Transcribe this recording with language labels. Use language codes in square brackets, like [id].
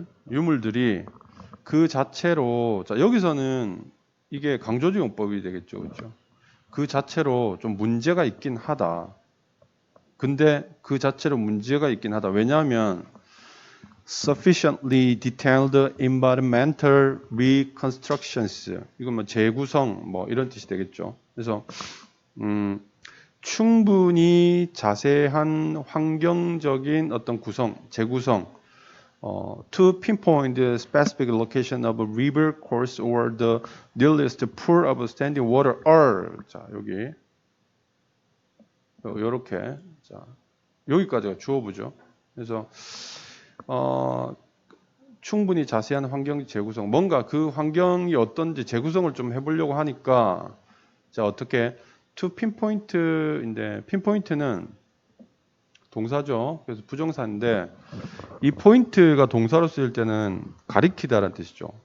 [ko] 유물들이 그 자체로, 자, 여기서는 이게 강조적용법이 되겠죠, 그렇죠? 그 자체로 좀 문제가 있긴 하다. 근데 그 자체로 문제가 있긴 하다. 왜냐하면 [en] sufficiently detailed environmental reconstructions, [ko] 이건 뭐 재구성 뭐 이런 뜻이 되겠죠. 그래서 충분히 자세한 환경적인 어떤 구성, 재구성, [en] to pinpoint the specific location of a river course or the nearest pool of standing water are, [ko] 자, 여기 요렇게, 자, 여기까지가 주어부죠. 그래서 충분히 자세한 환경 재구성, 뭔가 그 환경이 어떤지 재구성을 좀 해보려고 하니까, 자, 어떻게 to pinpoint인데, pinpoint는 동사죠. 그래서 부정사인데 이 포인트가 동사로 쓰일 때는 가리키다라는 뜻이죠.